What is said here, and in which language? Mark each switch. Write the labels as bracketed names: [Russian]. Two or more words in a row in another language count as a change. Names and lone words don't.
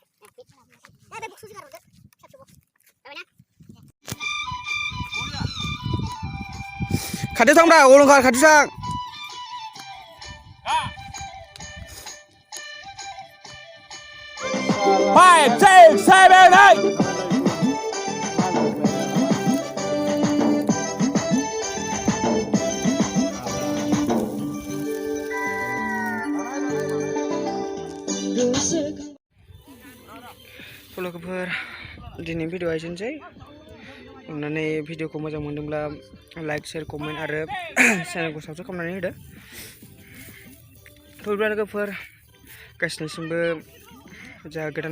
[Bodo] खाथियाव थांब्रा अलंखार खाथियाव थां [English] Five, six, seven, eight. [Bodo] लोगोफोर दिनै भिडिअ एसेनोसै अननानै भिडिअखौ मोजां मोनदोंब्ला [English] like share comment [Bodo] आरो चेनेलखौ साबस्क्राइब खालामनानै होदो थ' लोगोफोर गासिनिसिमबो जा गोदान